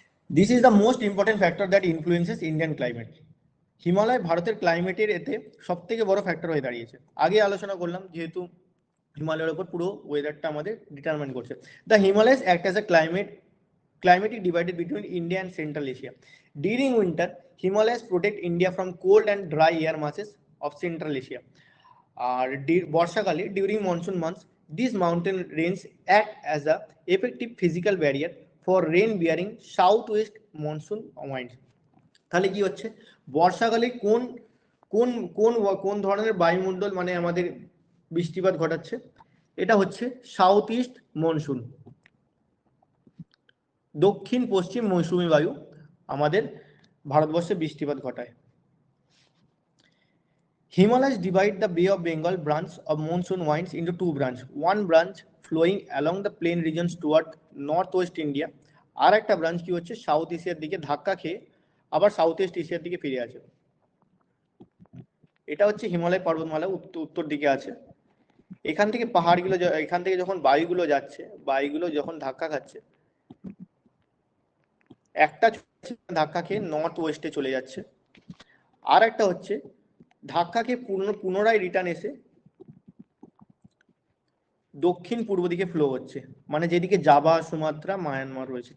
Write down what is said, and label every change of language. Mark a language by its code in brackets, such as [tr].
[en] This is the most important factor that influences Indian climate. [bn] Himalaya ভারতের ক্লাইমেটের এতে সব থেকে বড় ফ্যাক্টর হয়ে দাঁড়িয়েছে। আগে আলোচনা করলাম, যেহেতু হিমালয়ের উপর পুরো ওয়েদারটা আমাদের ডিটারমাইন করছে। [en] The Himalayas act as a climatic divided between India and Central Asia. During winter, Himalayas protect India from cold and dry air masses of Central Asia. [bn] আর বর্ষাকালে [en] During monsoon months this mountain range act as a effective physical barrier for rain bearing south west monsoon wind. [bn] তাহলে কি হচ্ছে, বর্ষাকালে কোন কোন কোন কোন ধরনের বায়ুমণ্ডল মানে আমাদের বৃষ্টিপাত ঘটাচ্ছে? এটা হচ্ছে সাউথ ইস্ট মনসুন, দক্ষিণ পশ্চিম মৌসুমী বায়ু আমাদের ভারতবর্ষে বৃষ্টিপাত ঘটায়। [en] Himalayas divide the Bay of Bengal branch of monsoon winds into two branches. One branch flowing along the plain regions toward northwest India, [bn] আর একটা ব্রাঞ্চ কি হচ্ছে সাউথ এশিয়ার দিকে ধাক্কা খেয়ে আবার সাউথ ইস্ট এশিয়ার দিকে ফিরে আছে। এটা হচ্ছে হিমালয় পর্বতমালা উত্তর দিকে আছে। এখান থেকে পাহাড়গুলো, এখান থেকে যখন বায়ুগুলো যাচ্ছে, বায়ুগুলো যখন ধাক্কা খাচ্ছে, একটা ধাক্কা খেয়ে নর্থ ওয়েস্টে চলে যাচ্ছে, আর একটা হচ্ছে ধাক্কা খেয়ে পুনরায় রিটার্ন এসে দক্ষিণ পূর্ব দিকে ফ্লো হচ্ছে, মানে যেদিকে জাভা, সুমাত্রা, মায়ানমার রয়েছে।